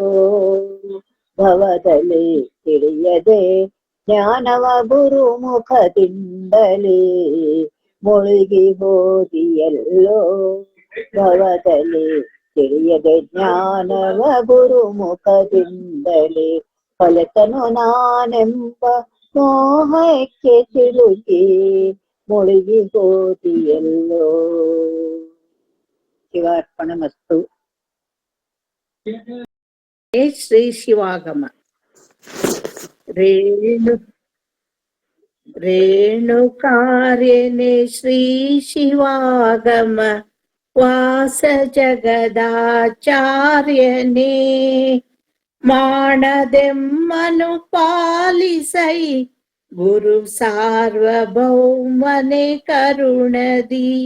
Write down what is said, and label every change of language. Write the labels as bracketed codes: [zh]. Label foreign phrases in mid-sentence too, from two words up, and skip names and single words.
[kn] ಭವದಲ್ಲಿ ತಿಳಿಯದೆ ಜ್ಞಾನವ ಗುರುಮುಖದಿಂದಲೇ ಮುಳುಗಿ ಹೋದಿಯಲ್ಲೋ ಭವದಲ್ಲಿ ತಿಳಿಯದೆ ಜ್ಞಾನವ ಗುರುಮುಖದಿಂದಲೇ ಕೊಲೆತನು ನಾನೆಂಬ ಮೋಹಕ್ಕೆ ಸಿಲುಕಿ ಮುಳುಗಿ ಹೋದಿಯಲ್ಲೋ. [sa] ಶಿವಾರ್ಪಣಮಸ್ತು. [kn] ಶ್ರೀ ಶಿವಾಗಮ. ರೇಣುಕಾರ್ಯನೆ ಶ್ರೀ ಶಿವಾಗಮ ವಾಸ ಜಗದಾಚಾರ್ಯನೇ ಮಾಡದೆಮ್ಮನು ಪಾಲಿಸೈ ಗುರು ಸಾರ್ವಭೌಮನೆ ಕರುಣದಿ.